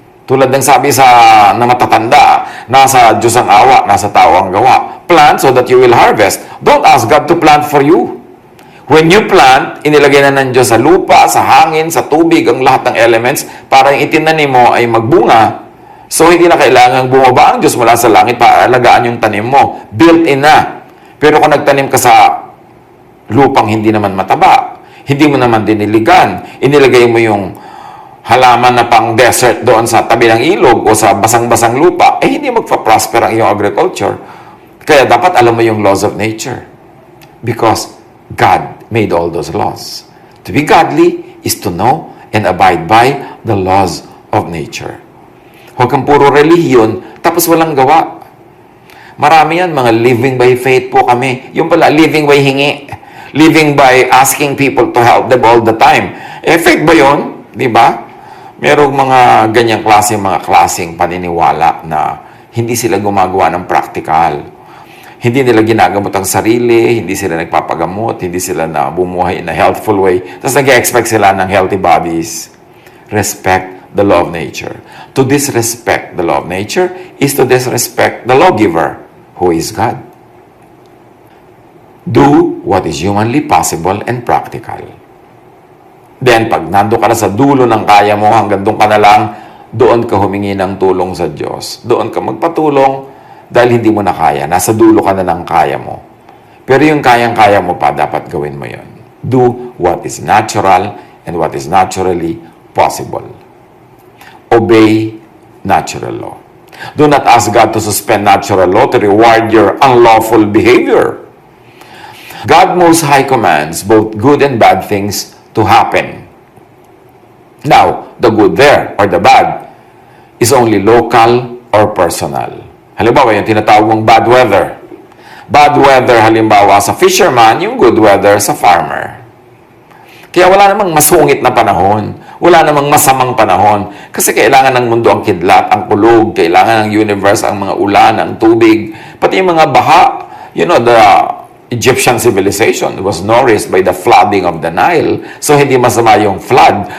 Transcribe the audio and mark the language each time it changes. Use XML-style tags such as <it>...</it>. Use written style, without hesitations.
<tl>Tulad ng sabi na matatanda, nasa Diyos ang awa, nasa tao ang gawa.</tl> <en>Plant so that you will harvest. Don't ask God to plant for you. When you plant,</en> <tl>inilagay na ng Diyos sa lupa, sa hangin, sa tubig, ang lahat ng elements para yung itinanim mo ay magbunga. So, hindi na kailangang bumaba ang Diyos mula sa langit para alagaan yung tanim mo. Built-in na. Pero kung nagtanim ka sa lupang hindi naman mataba, hindi mo naman diniligan, inilagay mo yung halaman na pang desert doon sa tabi ng ilog o sa basang-basang lupa, hindi magpa-prosper ang iyong agriculture. Kaya dapat alam mo yung laws of nature.</tl> <en>Because God made all those laws. To be godly is to know and abide by the laws of nature.</en> <tl>Huwag kang puro relihiyon, tapos walang gawa. Marami yan, mga</tl> <en>living by faith</en> <tl>po kami. Yung pala, living by hingi.</tl> <en>Living by asking people to help them all the time.</en> <tl>Faith ba yun? Di ba? Merong mga ganyang mga klaseng paniniwala na hindi sila gumagawa ng practical. Hindi nila ginagamot ang sarili, hindi sila nagpapagamot, hindi sila na bumuhay</tl> <en>in a healthful way.</en> <tl>Tapos nag-expect sila ng</tl> <en>healthy bodies. Respect the law of nature. To disrespect the law of nature is to disrespect the lawgiver, who is God. Do what is humanly possible and practical.</en> <tl>Then, pag nando ka na sa dulo ng kaya mo, hanggang doon ka na lang, doon ka humingi ng tulong sa Diyos. Doon ka magpatulong dahil hindi mo na kaya. Nasa dulo ka na ng kaya mo. Pero yung kayang-kaya mo pa, dapat gawin mo yon.</tl> <en>Do what is natural and what is naturally possible. Obey natural law. Do not ask God to suspend natural law to reward your unlawful behavior. God Most High commands both good and bad things to happen. Now, the good there or the bad is only local or personal.</en> <tl>Halimbawa, yung tinatawag mong bad weather. Bad weather, halimbawa, sa fisherman, yung good weather sa farmer. Kaya wala namang masungit na panahon. Wala namang masamang panahon. Kasi kailangan ng mundo ang kidlat, ang kulog. Kailangan ng universe ang mga ulan, ang tubig. Pati yung mga baha.</tl> <en>You know, the Egyptian civilization was nourished by the flooding of the Nile.</en> <tl>So, hindi masama yung flood.</tl>